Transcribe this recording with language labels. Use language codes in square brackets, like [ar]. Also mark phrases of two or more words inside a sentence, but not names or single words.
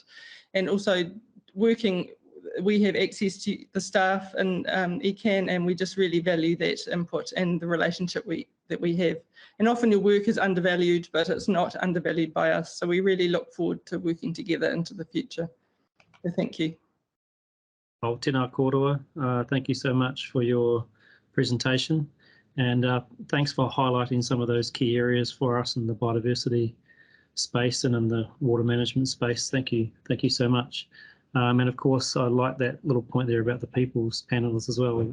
[en] And also working, we have access to the staff and ECAN, and we just really value that input and the relationship that we have. And often your work is undervalued, but it's not undervalued by us. So we really look forward to working together into the future. So thank you. [mi] Oh, tēnā kōrua. [en] Thank you so much for your presentation, and thanks for highlighting some of those key areas for us in the biodiversity space and in the water management space. Thank you so much. And of course, I like that little point there about the people's panels as well.